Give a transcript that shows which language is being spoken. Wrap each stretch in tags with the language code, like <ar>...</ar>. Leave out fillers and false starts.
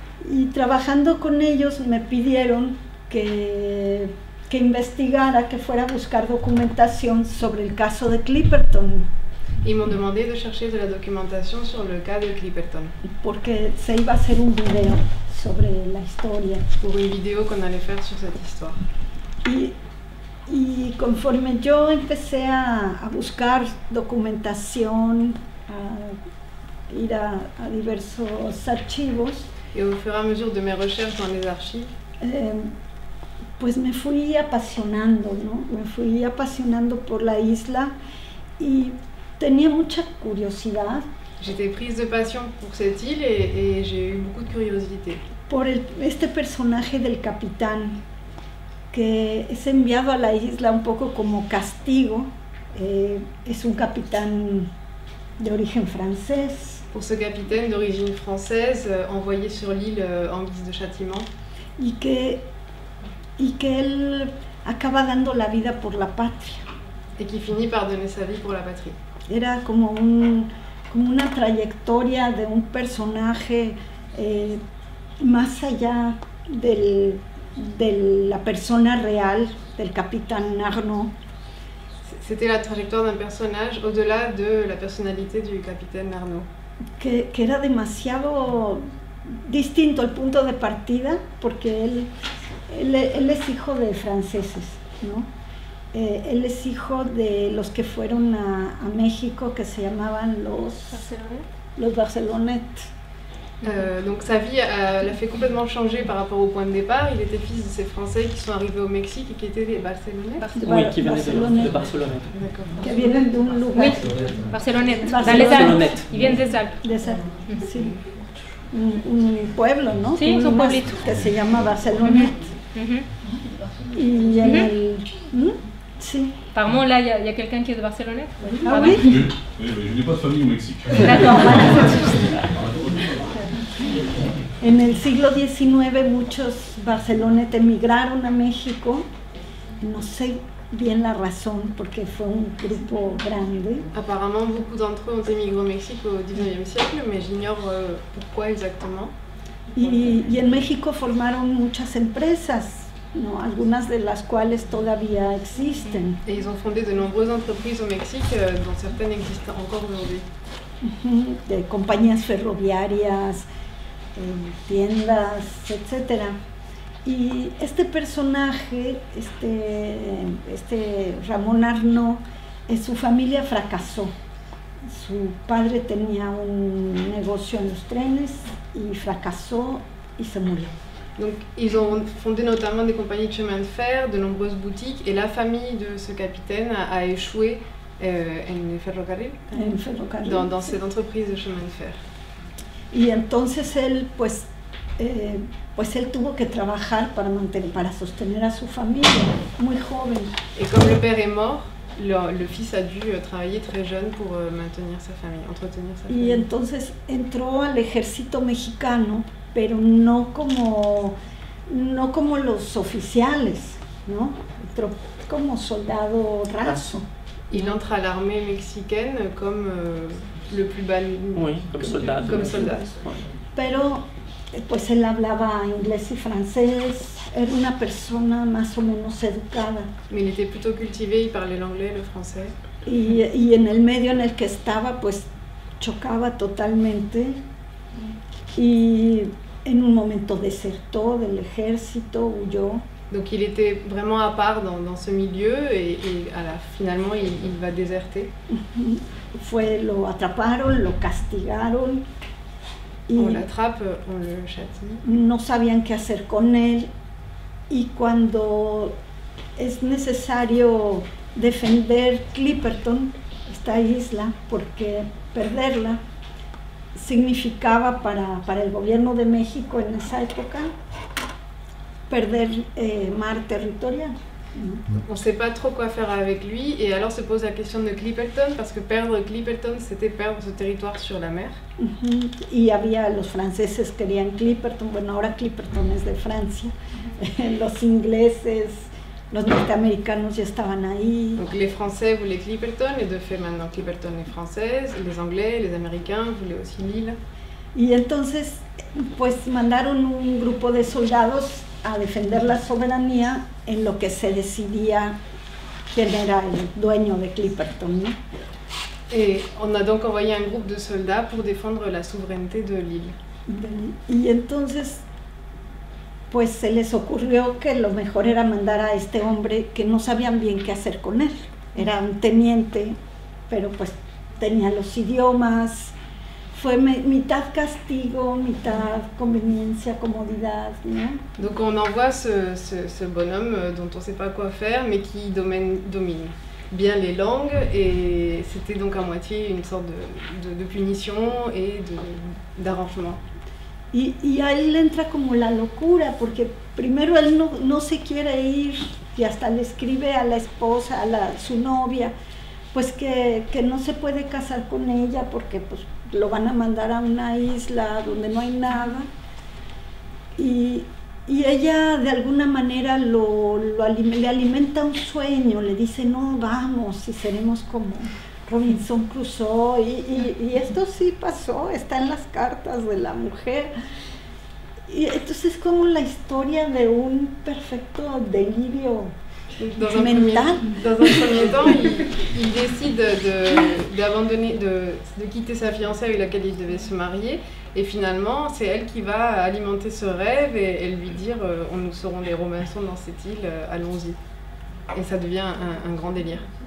<es>Y trabajando con ellos me pidieron que investigara, que fuera a buscar documentación sobre el caso de Clipperton.</es> <fr>Ils m'ont demandé de chercher de la documentation sur le cas de Clipperton.</fr> <es>Porque se iba a hacer un video sobre la historia.</es> <fr>Pour une vidéo qu'on allait faire sur cette histoire.</fr> <es>Y conforme yo empecé a buscar documentación, a ir a diversos archivos,</es> <fr>et au fur et à mesure de mes recherches dans les archives,</fr> <es>pues me fui apasionando, ¿no? Me fui apasionando por la isla y tenía mucha curiosidad.</es> <fr>J'étais prise de passion pour cette île et j'ai eu beaucoup de curiosité.</fr> <es>Por este personaje del capitán, que es enviado a la isla un poco como castigo. Es un capitán de origen francés.</es> <fr>Pour ce capitaine d'origine française, envoyé sur l'île en guise de châtiment.</fr> <es>Y que él acaba dando la vida por la patria.</es> <fr>Et qui finit par donner sa vie pour la patrie.</fr> <es>Era como una trayectoria de un personaje más allá de la persona real del capitán Arnaud.</es> <fr>C'était la trajectoire d'un personnage au-delà de la personnalité du capitaine Arnaud.</fr> <es>Que era demasiado distinto el punto de partida, porque él es hijo de franceses, ¿no? Él es hijo de los que fueron a México, que se llamaban los Barcelonettes.</es> <fr>Donc sa vie l'a fait complètement changer par rapport au point de départ. Il était fils de ces Français qui sont arrivés au Mexique et qui étaient des Barcelonettes. Oui, qui venaient de Barcelone. D'accord.</fr> <es>Que vienen de un lugar.</es> <fr>Oui, Barcelonette. Dans les Barcelonette. Alpes. Ils viennent des Alpes. Des Alpes,</fr> <es>sí. Un pueblo, ¿no? Sí, un pueblito. Que se llama Barcelonette. Y en el... Sí.</es> <fr>Apparemment, là, il y a quelqu'un qui est de Barcelonette. Ah oui? Oui, je n'ai pas de famille au Mexique. D'accord.</fr> <es>En el siglo XIX muchos barcelonetes emigraron a México, no sé bien la razón porque fue un grupo grande.</es> <fr>Apparemment, beaucoup d'entre eux ont émigré au Mexique au XIXe siècle, mais j'ignore pourquoi exactement.</fr> <es>Y en México formaron muchas empresas, ¿no? Algunas de las cuales todavía existen.</es> <fr>Et ils ont fondé de nombreuses entreprises au Mexique, dont certaines existent encore aujourd'hui.</fr> <es>De compañías ferroviarias, tiendas, etc. Y este personaje, este Ramón Arnaud, su familia fracasó. Su padre tenía un negocio en los trenes y fracasó y se murió.</es> <fr>Donc ils ont fondé notamment des compagnies de chemin de fer, de nombreuses boutiques, et la famille de ce capitaine a échoué</fr> <es>en ferrocarril,</es> <fr>dans cette entreprise de chemin de fer.</fr> <es>Y entonces él, pues él tuvo que trabajar para sostener a su familia, muy joven.</es> <fr>Et comme le père est mort, le fils a dû travailler très jeune pour maintenir sa famille, entretenir sa famille.</fr> <es>Y entonces entró al ejército mexicano, pero no como los oficiales, ¿no? Entró como soldado raso.</es> <fr>Il entre à l'armée mexicaine comme le plus bas. Oui, comme soldat. Comme soldat.</fr> <es>Pero pues él hablaba inglés y francés, era una persona más o menos educada.</es> <fr>Mais il était plutôt cultivé, il parlait l'anglais, le français.</fr> <es>Y en el medio en el que estaba, pues chocaba totalmente. Y en un momento desertó del ejército, huyó.</es> <fr>Donc il était vraiment à part dans ce milieu et finalement il va déserter.</fr> <es>Lo atraparon, lo castigaron.</es> <fr>On l'attrape, on le châtie.</fr> <es>No sabían qué hacer con él. Y cuando es necesario defender Clipperton, esta isla, porque perderla significaba para el gobierno de México en esa época perder mar territorial.</es> <fr>On ne sait pas trop quoi faire avec lui et alors se pose la question de Clipperton parce que perdre Clipperton c'était perdre ce territoire sur la mer.</fr> <es>Y había los franceses querían Clipperton, bueno ahora Clipperton es de Francia, los ingleses, los norteamericanos ya estaban ahí.</es> <fr>Donc les Français voulaient Clipperton et de fait maintenant Clipperton est française, les Anglais, les Américains voulaient aussi l'île.</fr> <es>Y entonces pues mandaron un grupo de soldados a defender la soberanía en lo que se decidía quién era el dueño de Clipperton, ¿no?</es> <fr>Et on a donc envoyé un groupe de soldats pour défendre la souveraineté de l'île.</fr> <es>Y entonces pues se les ocurrió que lo mejor era mandar a este hombre que no sabían bien qué hacer con él. Era un teniente, pero pues tenía los idiomas. Fue mitad castigo, mitad conveniencia, comodidad, ¿no?</es> <fr>Donc on envoie ce bonhomme dont on ne sait pas quoi faire, mais qui domine bien les langues, et c'était donc à moitié une sorte de punition et d'arrangement.</fr> <es>Y a él le entra como la locura, porque primero él no se quiere ir, y hasta le escribe a la esposa, su novia, pues que no se puede casar con ella porque pues lo van a mandar a una isla donde no hay nada, y ella de alguna manera le alimenta un sueño, le dice no, vamos y seremos como Robinson Crusoe, y esto sí pasó, está en las cartas de la mujer, y entonces es como la historia de un perfecto delirio mental.</es> <fr>Dans un premier temps, il décide d'abandonner, de quitter sa fiancée avec laquelle il devait se marier, et finalement c'est elle qui va alimenter ce rêve et lui dire nous serons les Robinson dans cette île, allons-y. Et ça devient un grand délire.</fr>